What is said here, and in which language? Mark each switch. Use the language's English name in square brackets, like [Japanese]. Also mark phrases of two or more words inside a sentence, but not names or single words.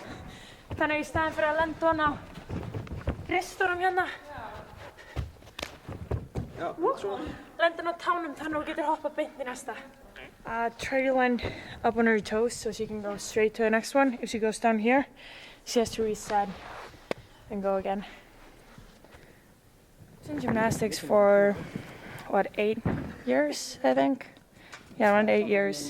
[Icelandic] Þannig í staðinn fyrir að lenda hana á ristunum hérna. Ja, svona. Lenda hana á tánum þannig að þú getur hoppað beint í næsta. [English] Try to land up on her toes so she can go straight to the next one. If she goes down here, she has to reset and go again. I was in gymnastics for, what, 8 years, I think? Yeah, around 8 years.